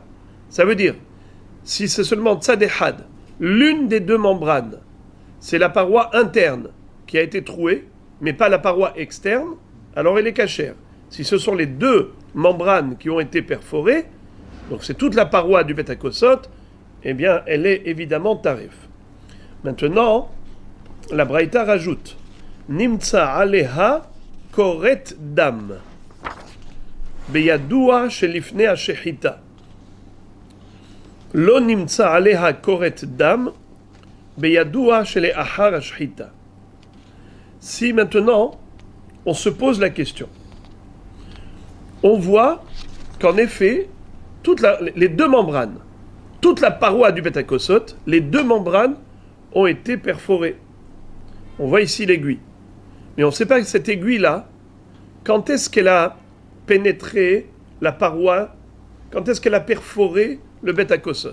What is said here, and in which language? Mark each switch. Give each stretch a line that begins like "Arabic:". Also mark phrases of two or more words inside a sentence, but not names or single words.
French: Ça veut dire, si c'est seulement
Hebrew: צד אחד,
French: l'une des deux membranes, c'est la paroi interne qui a été trouée, mais pas la paroi externe, alors elle est cachère. Si ce sont les deux membranes qui ont été perforées, donc c'est toute la paroi du
Hebrew: בית הכוסות,
French: eh bien elle est évidemment tarif. Maintenant, la Braïta rajoute
Hebrew: נמצא עליה קורט דם בידוע שלפני השחיטה. לא נמצא עליה קורט דם בידוע שלאחר השחיטה.
French: Si maintenant on se pose la question, on voit qu'en effet, les deux membranes, toute la paroi du
Hebrew: בית הכוסות,
French: les deux membranes ont été perforées. On voit ici l'aiguille. Mais on ne sait pas que cette aiguille-là, quand est-ce qu'elle a pénétré la paroi, quand est-ce qu'elle a perforé le
Hebrew: בית הכוסות?